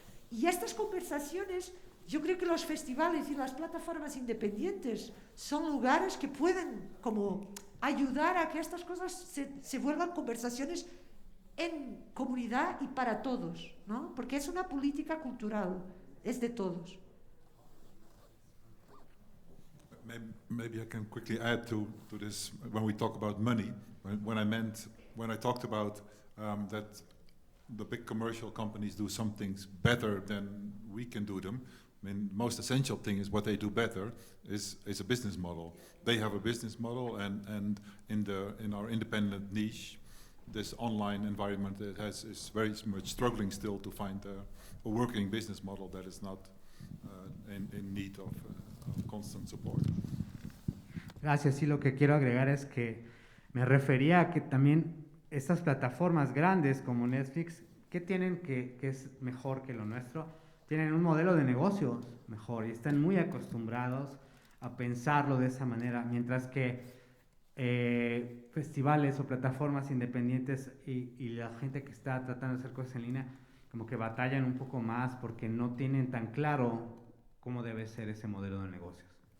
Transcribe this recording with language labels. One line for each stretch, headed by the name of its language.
Spanish: Y estas conversaciones, yo creo que los festivales y las plataformas independientes son lugares que pueden como ayudar a que estas cosas se vuelvan conversaciones en comunidad y para todos, ¿no? Porque es una política cultural, es de todos.
English: Maybe I can quickly add to this when we talk about money. When I talked about that the big commercial companies do some things better than we can do them. I mean, the most essential thing is what they do better is a business model. They have a business model, and in our independent niche, this online environment is very much struggling still to find a working business model that is not in need of constant support.
Spanish: Gracias. Sí, lo que quiero agregar es que me refería a que también estas plataformas grandes como Netflix, ¿qué tienen que es mejor que lo nuestro? Tienen un modelo de negocios mejor y están muy acostumbrados a pensarlo de esa manera, mientras que festivales o plataformas independientes y la gente que está tratando de hacer cosas en línea como que batallan un poco más porque no tienen tan claro cómo debe ser ese modelo de negocios.